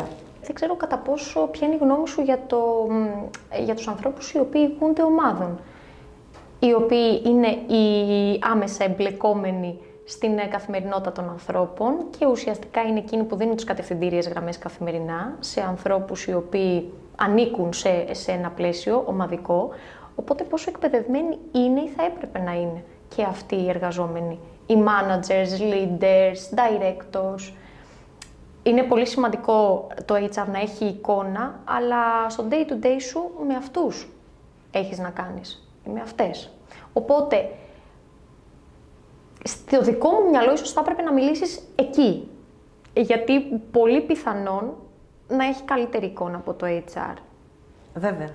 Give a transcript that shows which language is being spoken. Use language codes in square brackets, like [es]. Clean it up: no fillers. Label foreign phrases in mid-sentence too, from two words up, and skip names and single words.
[el] Δεν ξέρω κατά πόσο, ποια είναι η γνώμη σου για τους ανθρώπους οι οποίοι ηγούνται ομάδων, οι οποίοι είναι οι άμεσα εμπλεκόμενοι στην καθημερινότητα των ανθρώπων και ουσιαστικά είναι εκείνοι που δίνουν τις κατευθυντήριες γραμμές καθημερινά σε ανθρώπους οι οποίοι ανήκουν σε ένα πλαίσιο ομαδικό. Οπότε πόσο εκπαιδευμένοι είναι ή θα έπρεπε να είναι και αυτοί οι εργαζόμενοι, οι [en] managers, leaders, directors. [el] Είναι πολύ σημαντικό το HR να έχει εικόνα, αλλά στο [en] day-to-day [el] σου με αυτούς έχεις να κάνεις, με αυτές. Οπότε, στο δικό μου μυαλό ίσως θα έπρεπε να μιλήσεις εκεί, γιατί πολύ πιθανόν να έχει καλύτερη εικόνα από το HR. Βέβαια.